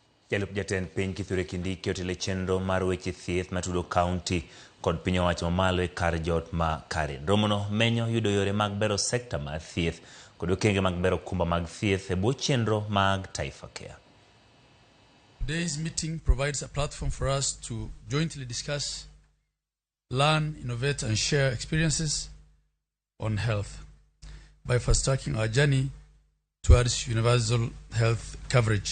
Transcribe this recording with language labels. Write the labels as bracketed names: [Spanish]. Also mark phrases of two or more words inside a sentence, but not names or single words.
[Luo (Kenya and Tanzania)] Jalup jatend piny Kithure Kindiki otelo chenro mar weche thieth matudo kaunti kod piny owacho mamalo e kar jot ma Karen. Romono menyo yudo yore mag bero sekta mar thieth kod okenge mag bero kumba mag thieth e bwo chenro mag Taifa Care. [English] Today's meeting provides a platform for us to jointly discuss, learn, innovate and share experiences on health by fast-tracking our journey towards universal health coverage.